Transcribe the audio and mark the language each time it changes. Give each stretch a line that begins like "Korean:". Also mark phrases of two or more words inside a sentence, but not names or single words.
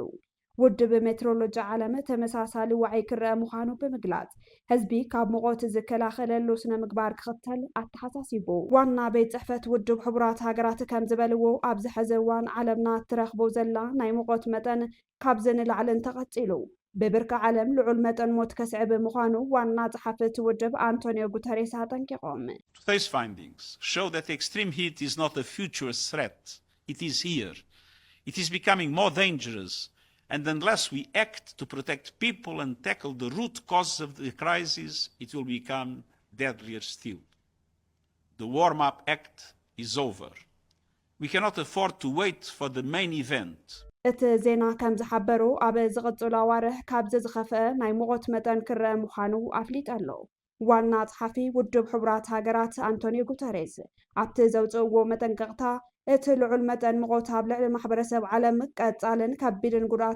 Tigrinya: ውድብ ሜትሮሎጂ ዓለም ተመሳሳሊ ዋዕይ ክረአ ምዃኑ ብምግላጽ ህዝቢ ካብ ሙቐት ዝከላኸለሉ ስነ ምግባር ክኽተል ኣተሓሳሲቡ ዋና ቤት ጽሕፈት ውድብ ሕቡራት ሃገራት ከም ዝበልዎ ኣብዚ ሕዚ እዋን ዓለምና ትረኽቦ ዘላ ናይ ሙቐት መጠን ካብ ዝንላዕልን ተቐፂሉ በብርካ ዓለም ልዑል መጠን ሞት ከስዕብ ምዃኑ ዋና ጸሓፊ እቲ ውድብ አንቶኒዮ ጉተሬስ አጠንቂቖም
English: These findings show that extreme heat is not a future threat. It is here. It is becoming more dangerous. And unless we act to protect people and tackle the root causes of the crisis, it will become deadlier still. The Warm-up Act is over. We cannot afford to wait for the main event.
Tigrinya: እቲ ዜና ከም ዝሓበሩ ኣብ ዝቕፅሉ ኣዋርሕ ካብዚ ዝኸፍአ ናይ ሙቐት መጠን ክረአ ምዃኑ ኣፍሊጡ ኣሎ ዋና ጸሓፊ ውድብ ሕቡራት ሃገራት አንቶኒዮ ጉተሬስ ኣብቲ ዘውፅእዎ መጠንቀቕታ እቲ ልዑል መጠን ሙቐት ኣብ ልዕሊ ማሕበረሰብ ዓለም ቀጻልን ከቢድን ጉድኣት